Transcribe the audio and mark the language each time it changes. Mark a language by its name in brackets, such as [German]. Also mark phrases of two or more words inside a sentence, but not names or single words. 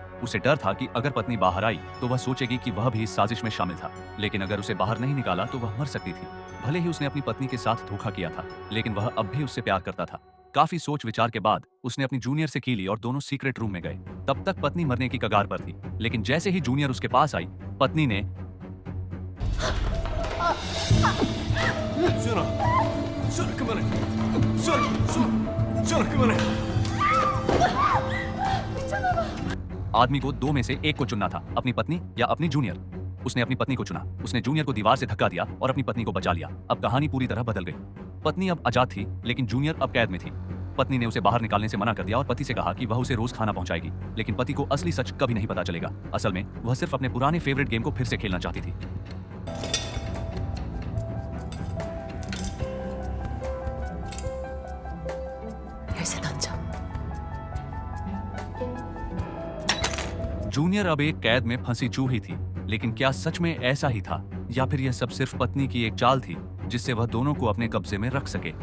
[Hindi] उसे डर था कि अगर पत्नी बाहर आई तो वह सोचेगी कि वह भी इस साजिश में शामिल था, लेकिन अगर उसे बाहर नहीं निकाला तो वह मर सकती थी। भले ही उसने अपनी पत्नी के साथ धोखा किया था, लेकिन वह अब भी उससे प्यार करता था। काफी सोच विचार के बाद उसने अपनी जूनियर से की ली और दोनों [English] secret room [Hindi] में गए। तब तक पत्नी मरने की कगार पर थी, लेकिन जैसे ही जूनियर उसके पास आई, पत्नी ने [Korean] 수연아 그만해. 수연아 그만해. [Hindi] आदमी को दो में से एक को चुनना था, अपनी पत्नी या अपनी जूनियर। उसने अपनी पत्नी को चुना। उसने जूनियर को दीवार से धक्का दिया और अपनी पत्नी को बचा लिया। अब कहानी पूरी तरह बदल गई। पत्नी अब आजाद थी, लेकिन जूनियर अब कैद में थी। पत्नी ने उसे बाहर निकालने से मना कर दिया और पति से कहा कि वह उसे रोज खाना पहुंचाएगी, लेकिन पति को असली सच कभी नहीं पता चलेगा। असल में वह सिर्फ अपने पुराने [English] favorite game [Hindi] को फिर से खेलना चाहती थी। [Korean] 열쇠 던져. [Hindi] जूनियर अब एक कैद में फंसी चूही थी, लेकिन क्या सच में ऐसा ही था, या फिर यह सब सिर्फ पत्नी की एक चाल थी जिससे वह दोनों को अपने कब्जे में रख सके।